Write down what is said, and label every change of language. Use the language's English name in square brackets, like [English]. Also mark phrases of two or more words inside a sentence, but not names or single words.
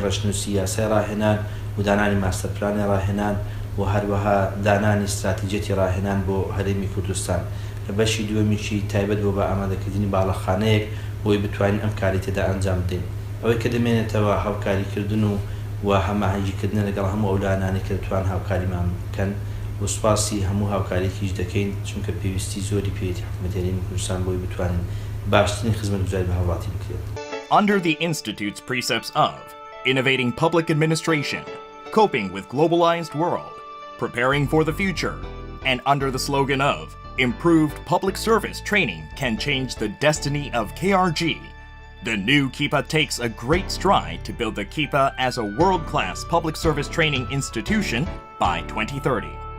[Central Kurdish] ڕەشنووسی یاسای ڕاهێنان و دانانی ماستەرپلانی ڕاهێنان و هەروەها دانانی استراتیجەتی ڕاهێنان بۆ هەرێمی کوردستان لە بەشی دووەمیشی تایبەت بۆ بە ئامادەکردنی باڵەخانەیەک بۆی بتوانین ئەم کاری تێدا ئەنجام بدەین ئەوەی کە دەمێنێتەوە هاوکاریکردن و هەماهەنگیکردن لەگەڵ هەموو ئەو لانانی کە دەتوان هاوکاریمان بکەن و سوپاسی هەموو هاوکاریکیش دەکەین چونکە پێویستی زۆری پێویستی حکوومەت هەرێمی کوردستان بۆی بتوانین باشترین خزمەتگوزاری بە هاوڵاتی بکرێت. [English] Under the Institute's precepts of innovating public administration, coping with globalized world, preparing for the future, and under the slogan of improved public service training can change the destiny of KRG, the new Kipa takes a great stride to build the Kipa as a world-class public service training institution by 2030.